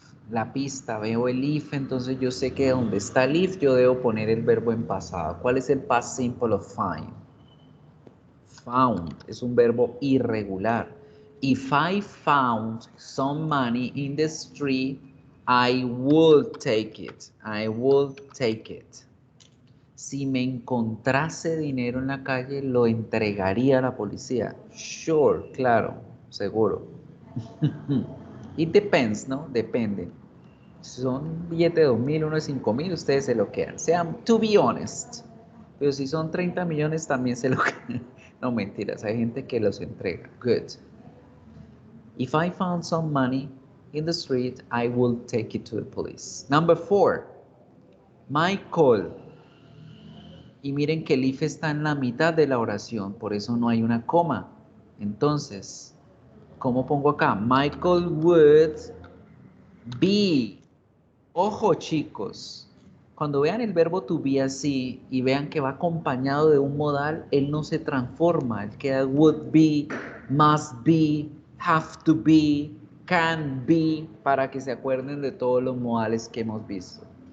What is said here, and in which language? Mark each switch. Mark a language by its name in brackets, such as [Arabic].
[Spanish] La pista, veo el if, entonces yo sé que donde está el if yo debo poner el verbo en pasado. ¿Cuál es el [English] past simple of find? [Spanish] Found es un verbo irregular. [English] If I found some money in the street, I would take it. I would take it. [Spanish] Si me encontrase dinero en la calle, lo entregaría a la policía. Sure, claro, seguro. [English] It depends, [Spanish] ¿no? Depende. Si son billetes de 2.000, uno de 5.000, ustedes se lo quedan. Sean, [English] to be honest. [Spanish] Pero si son 30 millones, también se lo quedan. No, mentiras, hay gente que los entrega. [English] Good. If I found some money in the street, I will take it to the police. Number 4. Michael. [Spanish] Y miren que el if está en la mitad de la oración, por eso no hay una coma. Entonces, ¿cómo pongo acá? [English] Michael would be. [Spanish] Ojo, chicos, cuando vean el verbo to be así y vean que va acompañado de un modal, él no se transforma, él queda [English] would be, must be, have to be, can be, [Spanish] para que se acuerden de todos los modales que hemos visto.